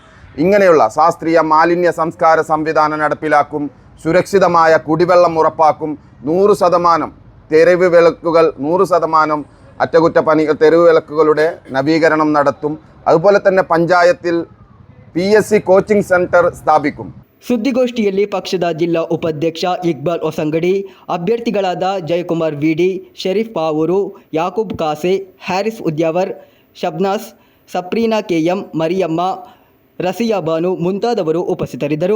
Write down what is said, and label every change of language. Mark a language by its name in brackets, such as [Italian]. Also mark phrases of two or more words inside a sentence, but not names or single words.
[Malayalam] ഇങ്ങനെയുള്ള ശാസ്ത്രീയ മാലിന്യ സംസ്കാര സംവിധാനം നടപ്പിലാക്കും. സുരക്ഷിതമായ കുടിവെള്ളം ഉറപ്പാക്കും. 100% തെരുവ് വിളക്കുകൾ 100% അറ്റകുറ്റപ്പണികൾ തെരുവ് വിളക്കുകളുടെ നവീകരണം നടത്തും. അതുപോലെ തന്നെ പഞ്ചായത്തിൽ PSC [English] coaching centre [Malayalam] സ്ഥാപിക്കും. [Kannada] ಸುದ್ದಿಗೋಷ್ಠಿಯಲ್ಲಿ ಪಕ್ಷದ ಜಿಲ್ಲಾ ಉಪಾಧ್ಯಕ್ಷ ಇಕ್ಬಾಲ್ ಹೊಸಂಗಡಿ, ಅಭ್ಯರ್ಥಿಗಳಾದ ಜಯಕುಮಾರ್ ವಿಡಿ, ಶರೀಫ್ ಪಾವೂರು, ಯಾಕೂಬ್ ಕಾಸೆ, ಹ್ಯಾರಿಸ್ ಉದ್ಯಾವರ್, ಶಬ್ನಾಸ್, ಸಪ್ರೀನಾ KM, ಮರಿಯಮ್ಮ, ರಸಿಯಾ ಬಾನು ಮುಂತಾದವರು ಉಪಸ್ಥಿತರಿದ್ದರು.